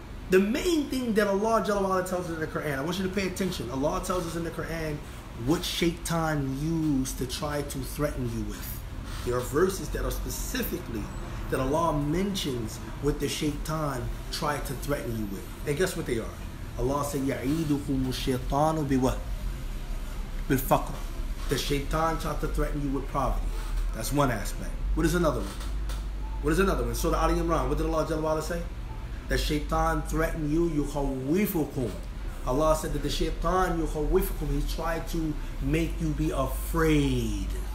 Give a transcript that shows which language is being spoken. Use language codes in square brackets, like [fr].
[en] The main thing that Allah Jalla wa Ala tells us in the Quran, I want you to pay attention. Allah tells us in the Quran what shaitan used to try to threaten you with. There are verses that are specifically that Allah mentions what the shaitan tried to threaten you with. And guess what they are? [ar] Allah said, يَعِيدُكُمُ الشَّيْطَانُ بِوَهْ بِالْفَقْرِ. [en] The shaitan tried to threaten you with poverty. That's one aspect. What is another one? What is another one? Surah Ali Imran, what did Allah Jalla wa Ala say? The shaitan threatened you, يُخَوِّفُكُمْ. Allah said that the shaitan, يُخَوِّفُكُمْ, he tried to make you be afraid.